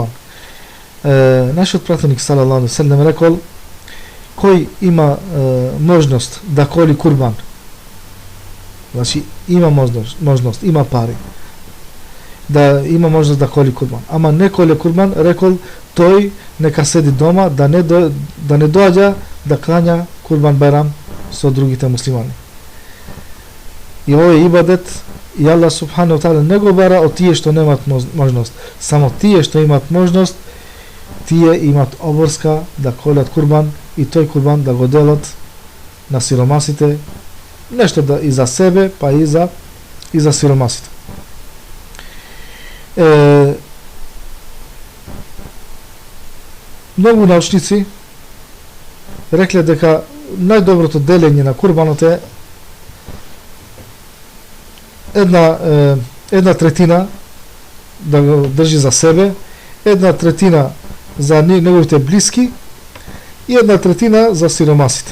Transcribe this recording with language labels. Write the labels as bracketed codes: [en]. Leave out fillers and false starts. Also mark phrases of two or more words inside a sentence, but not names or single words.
[mk] Нашиот пратеник [ar] صلى الله عليه وسلم [mk] рекол, кој има можност да коли курбан, значи има можност, има пари, да има можност да коли курбан, ама не коле курбан, рекол, тој нека седи дома, да не доаѓа да клања Курбан Бајрам со другите муслимани. И овој ибадет и [ar] الله سبحانه تعالى [mk] не го бара од тие што немаат можност, само тие што имаат можност, тие имаат обврска да колат курбан и тој курбан да го делат на сиромасите, нешто да и за себе, па и за сиромасите. Многу научници рекле дека најдоброто делење на курбанот е една третина да го држи за себе, една третина за неговите блиски и една третина за сиромасите.